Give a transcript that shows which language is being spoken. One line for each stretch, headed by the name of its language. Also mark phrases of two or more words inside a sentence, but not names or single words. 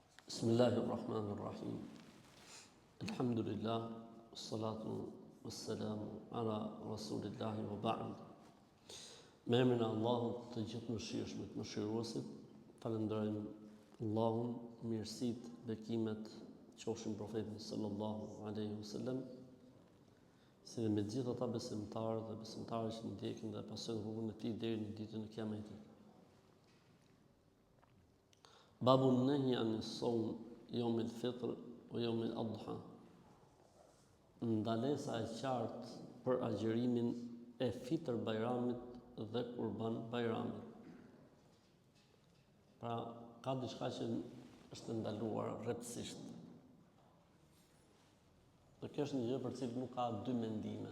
Arabic: بسم الله الرحمن الرحيم. الحمد لله، والصلاة والسلام على رسول الله وبعد.
Albanian: Me emrin e Allahut të gjithë mëshirshmit, mëshiruesit, falenderojmë Allahun, mirësitë, bekimet qofshin profetit
Arabic: صلى الله عليه وسلم,
Albanian: si dhe me gjithë ata besimtarë dhe besimtarët që ndjekin dhe pasojnë rrugën e tij deri në ditën e Kiametit.
Arabic: باب النهي عن صوم يوم الفطر ويوم الأضحى.
Albanian: Ndalesa e qartë për agjërimin e Fitr Bajramit dhe Kurban Bajramit. Pra, ka diçka që është ndaluar rreptësisht. Dhe kjo është një gjë për cilën nuk ka dy mendime.